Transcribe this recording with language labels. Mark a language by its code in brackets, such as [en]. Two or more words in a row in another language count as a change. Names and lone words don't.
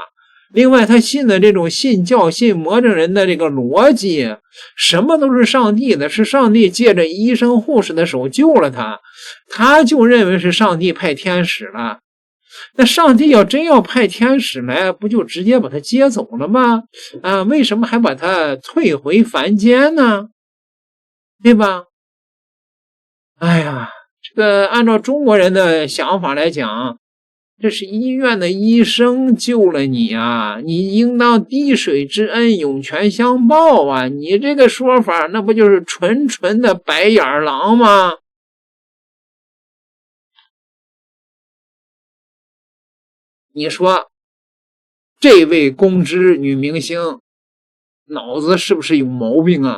[zh] 另外他信的這種信教信魔怔人的這個邏輯，什麼都是上帝的，是上帝借着醫生護士的手救了他，他就認為是上帝派天使了。那上帝要真要派天使來，不就直接把他接走了嗎？啊，為什麼還把他退回凡間呢？對吧？哎呀，這個按照中國人的想法來講，這是醫院的醫生救了你啊，你應當滴水之恩湧泉相報啊，你這個說法那不就是純純的白眼狼嗎？你說這位公知女明星腦子是不是有毛病啊？